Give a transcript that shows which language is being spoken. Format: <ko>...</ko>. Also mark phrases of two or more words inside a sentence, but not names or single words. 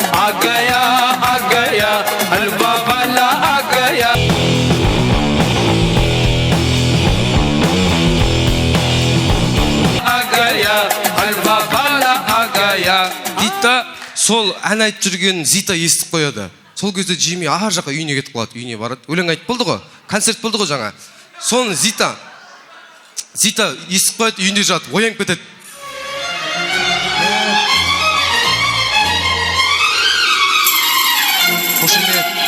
<hi>हलवा वाला आ गया हलवा वाला आ गया</hi> <kk>Дейді сол ән айтып жүрген Зита естіп қояды. Сол кезде Джими ар жаққа үйіне кетіп қалады, үйіне барады. Өлең айтып болды ғой, концерт болды ғой жаңа. Соны Зита естіп қояды, үйінде жатып, оянып кетеді. Қошемет.</kk>